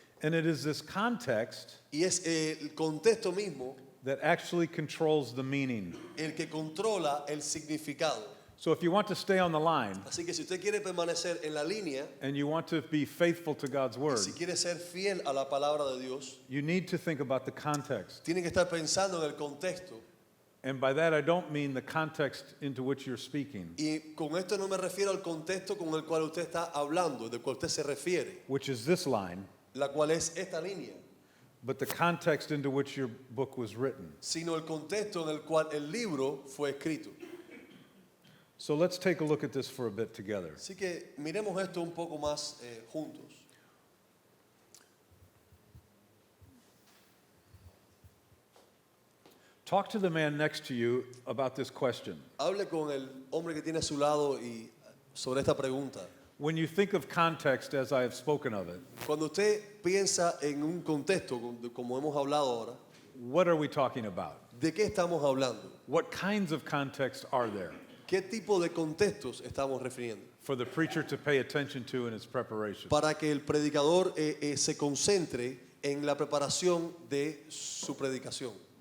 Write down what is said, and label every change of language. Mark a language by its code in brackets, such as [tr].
[en] And it is this context [es] Y es el contexto mismo [en] that actually controls the meaning. [es] el que controla el significado. [en] So if you want to stay on the line [es] Así que si usted quiere permanecer en la línea, [en] and you want to be faithful to God's word, [es] si quiere ser fiel a la palabra de Dios, [en] you need to think about the context. [es] tiene que estar pensando en el contexto. [en] And by that I don't mean the context into which you're speaking, [es] Y con esto no me refiero al contexto con el cual usted está hablando, del cual usted se refiere, [en] which is this line, [es] la cual es esta línea, [en] but the context into which your book was written. [es] sino el contexto en el cual el libro fue escrito. [en] So let's take a look at this for a bit together. [es] Así que miremos esto un poco más juntos. [en] Talk to the man next to you about this question. [es] Hable con el hombre que tiene a su lado y sobre esta pregunta. [en] When you think of context as I have spoken of it, [es] Cuando usted piensa en un contexto, como hemos hablado ahora, [en] what are we talking about? [es] ¿de qué estamos hablando? [en] What kinds of context are there [es] ¿Qué tipo de contextos estamos refiriendo? [en] for the preacher to pay attention to in his preparation? [es] Para que el predicador se concentre en la preparación de su predicación.